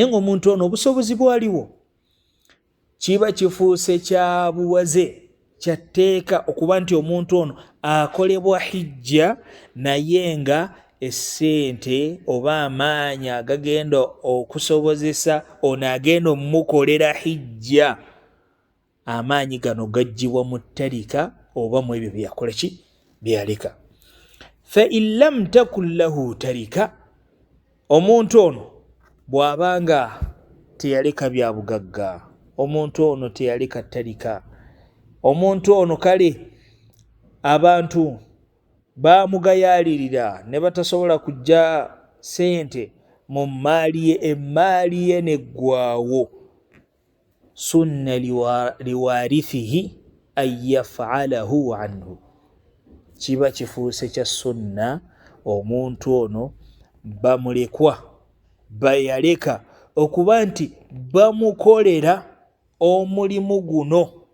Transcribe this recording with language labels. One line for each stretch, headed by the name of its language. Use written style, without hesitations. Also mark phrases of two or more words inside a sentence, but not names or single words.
Ganda: ng'omuntu ono obusobozi bwaliwo, kiba kifuuse kya buwaze, kyatteeka okuba nti omuntu ono akolebwa hijja, naye nga essente oba amaanyi agagenda okusobozesa ono agenda omukolera hijja, amaanyi gano gaggyibwa mu ttarika oba mu ebyo byakola ki? Byaleka.
Arabic: فإن لم تكن له تركة,
Ganda: omuntu ono bw'abanga teyaleka bya bugagga, omuntu ono teyaleka ttarika, omuntu ono kale abantu bamugayaalirira ne batasobola kujja ssente mu mmaali ye, emmaali ye neggwaawo,
Arabic: سن لوارثه أن يفعله عنه,
Ganda: kiba kifuuse kya sunna omuntu ono bamulekwa bayaleka okuba nti bamukolera omulimu guno.